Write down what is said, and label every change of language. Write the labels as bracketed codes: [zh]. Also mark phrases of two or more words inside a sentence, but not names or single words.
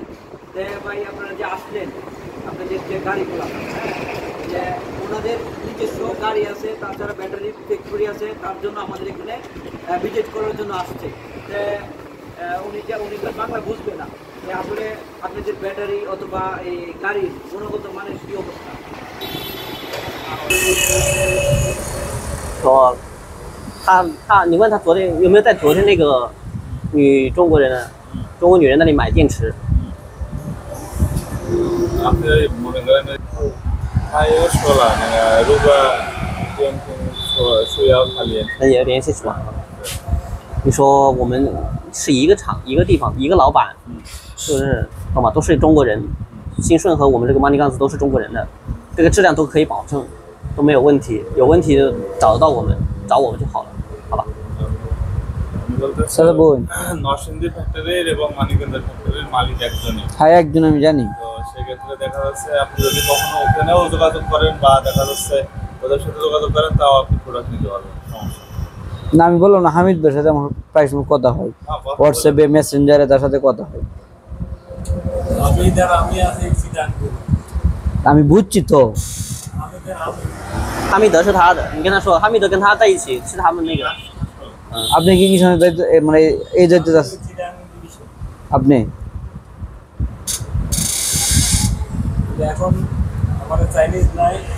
[bn] ভাই আপনারা যে আসলেন, আপনাদের যে গাড়িগুলো যে ওনাদের নিজস্ব গাড়ি আছে, তাছাড়া ব্যাটারি ফ্যাক্টরি আছে, তার জন্য আমাদের এখানে ভিজিট করার জন্য আসছে। উনি তো বাংলা বুঝবে না যে আসলে আপনাদের ব্যাটারি অথবা এই গাড়ির গুণগত মানের কি অবস্থা। [zh] 说你问他昨天有没有在昨天那个中国女人那里买电池？那也联系是吧？你说我们是一个厂、一个地方、一个老板，是不是？懂吗？都是中国人，新顺和我们这个 Money Guns 都是中国人的，这个质量都可以保证，都没有问题。有问题找得到我们，找我们就好了，好吧？ [bn] নরসিংদী ফ্যাক্টরির এবং মানিকগঞ্জের ফ্যাক্টরির মালিক একজনই। হ্যাঁ, একজন আমি জানি। তো সেক্ষেত্রে দেখা যাচ্ছে আপনি যদি কখনো ওখানেও যোগাযোগ করেন বা দেখা যাচ্ছে ওদের সাথে যোগাযোগ করেন, তাও আপনি প্রোডাক্ট নিতে পারবেন, সমস্যা না, আমি বললাম না, হামিদ ভাইয়ের সাথে আমার প্রায় সময় কথা হয়, হোয়াটসঅ্যাপে মেসেঞ্জারে তার সাথে কথা হয়। আমি বুঝছি তো। [zh] 哈密德是他的，你跟他说，哈密德跟他在一起是他们那个。 [bn] আপনি কি সময় মানে এই যাইতে যাচ্ছেন আপনি? এখন আমাদের চাইনিজ নাই।